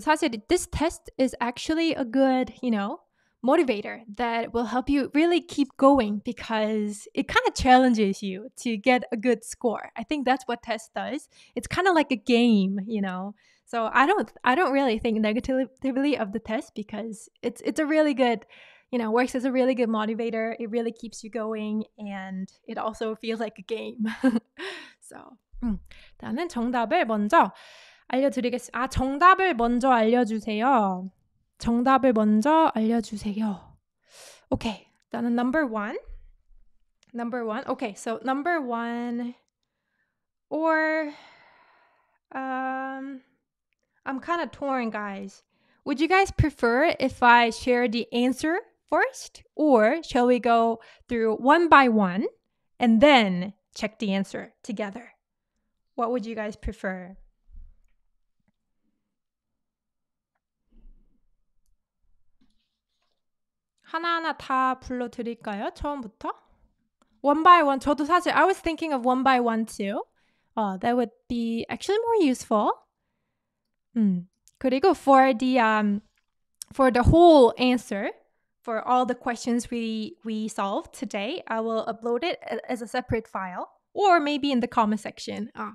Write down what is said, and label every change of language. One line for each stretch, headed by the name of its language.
Korean: 사실
English: this test is actually a good, motivator that will help you really keep going because it kind of challenges you to get a good score. I think that's what test does. It's kind of like a game, So I don't really think negatively of the test because it's a really good, works as a really good motivator. It really keeps you going and it also feels like a game.
Korean: So, 일단은 정답을 먼저 알려드리겠습니다. 정답을 먼저 알려주세요. 정답을 먼저 알려주세요.
English: Okay,
Korean: 일단은
English: number one. Okay, so number one, or I'm kind of torn, guys. Would you guys prefer if I share the answer first, or shall we go through one by one and then check the answer together? What would you guys prefer?
Korean: 하나하나 다 불러드릴까요? 처음부터?
English: One by one.
Korean: 저도 사실
English: I was thinking of one by one too. That would be actually more useful.
Korean: 그리고
English: for the whole answer, for all the questions we solved today, I will upload it as a separate file or maybe in the comment section.